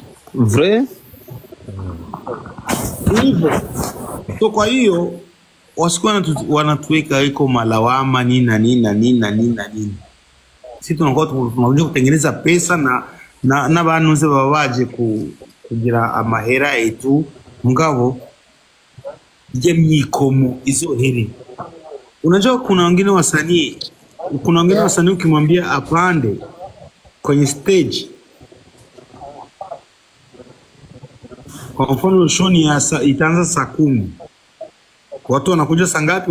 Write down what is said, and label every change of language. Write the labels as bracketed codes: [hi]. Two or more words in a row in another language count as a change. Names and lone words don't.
[fr] Vrai? [sw] Hivyo. So kwa hiyo wasikuwa wanatuweka iko malawama nini na nini na nini na nini na nini. Sisi tunakuwa tunakuja kutengeneza pesa [rn] na banuze babaje kugira amahera etu mugabo je myikomo izo heri. [sw] Unajua kuna wengine wasanii ukimwambia apande kwenye stage, kwa mfano show itaanza saa 10, watu wanakuja saa ngapi?